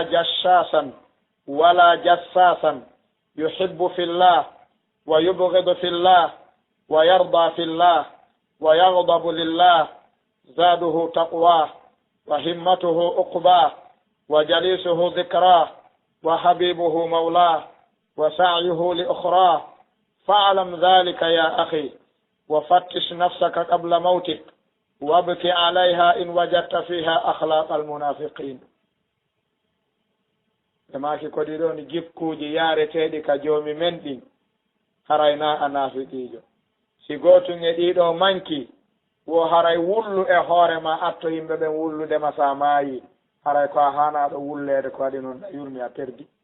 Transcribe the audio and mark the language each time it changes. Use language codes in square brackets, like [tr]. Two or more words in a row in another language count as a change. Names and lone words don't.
[ar] جشاشا ولا جساسا يحب في الله ويبغض في الله ويرضى في الله ويغضب لله زاده تقواه وهمته عقباه وجليسه ذكراه وحبيبه مولاه وسعيه لأخراه فاعلم ذلك يا أخي وفتش نفسك قبل موتك وابك عليها إن وجدت فيها أخلاق المنافقين. [ff] emaki ko ɗiɗon jikkuji yareteɗi ka joomi men ɗin harayna a naafiqiijo si gootum e ɗiɗo manki wo haray wullu e hoore ma atto yimɓe ɓen wulludema sa maayi haray ko a hanaɗo wullede ko waɗi noon a yurmi a perdi.